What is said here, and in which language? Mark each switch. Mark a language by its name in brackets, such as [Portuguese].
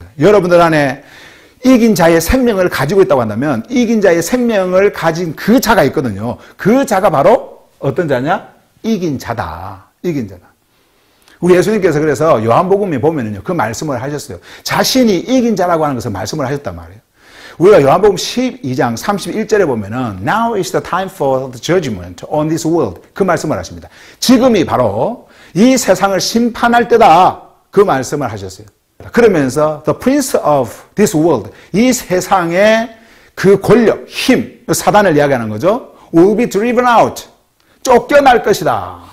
[Korean] 여러분들 안에 이긴 자의 생명을 가지고 있다고 한다면 이긴 자의 생명을 가진 그 자가 있거든요. 그 자가 바로 어떤 자냐? 이긴 자다. 이긴 자다. 우리 예수님께서 그래서 요한복음에 보면은요, 그 말씀을 하셨어요. 자신이 이긴 자라고 하는 것을 말씀을 하셨단 말이에요. 우리가 요한복음 12장 31절에 보면은 [English] Now is the time for the judgment on this world. [Korean] 그 말씀을 하십니다. 지금이 바로 이 세상을 심판할 때다. 그 말씀을 하셨어요. 그러면서 [English] The Prince of this world, [Korean] 이 세상의 그 권력, 힘, 사단을 이야기하는 거죠. [English] Will be driven out. [Korean] 쫓겨날 것이다.